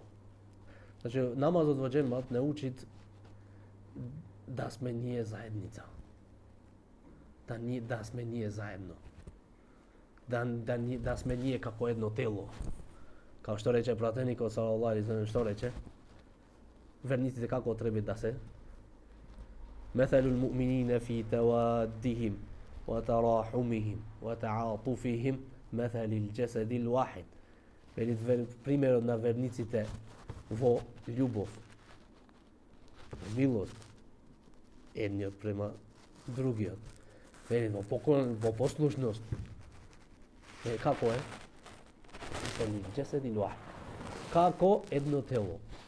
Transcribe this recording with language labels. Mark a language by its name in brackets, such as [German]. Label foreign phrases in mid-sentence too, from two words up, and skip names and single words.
[Macedonian] Значи, намазот во џемат не учит да сме ние заедница. Да сме ние заедно. Да сме ние како едно тело. Као што рече пратеникот [Arabic] صلى الله عليه وسلم, [Macedonian] што рече? Верниците како треба да се? [Arabic] مثل المؤمنين في توادهم وتراحمهم وتعاطفهم مثل الجسد الواحد. [Macedonian] Примерот на верниците во љубов, милост, едниот према другиот. Во послушност. Како е? Како едно тело.